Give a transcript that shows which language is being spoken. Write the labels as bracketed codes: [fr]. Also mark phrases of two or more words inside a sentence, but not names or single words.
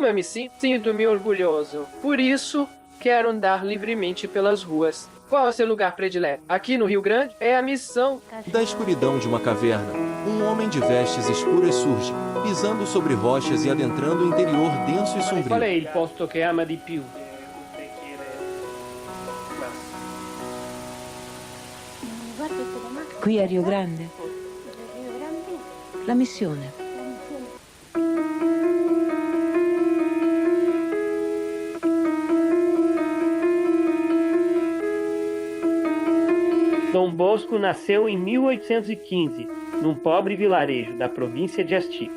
[pt] Como eu me sinto? Sinto-me orgulhoso. Por isso, quero andar livremente pelas ruas. Qual é o seu lugar predileto? Aqui no Rio Grande? É a missão. Da escuridão de uma caverna, um homem de vestes escuras surge, pisando sobre rochas e adentrando o interior denso e [it] Qual è [pt] sombrio. [it] il posto che ama di più? Qui a Rio Grande? La missione. [pt] Dom Bosco nasceu em 1815, num pobre vilarejo da província de Asti.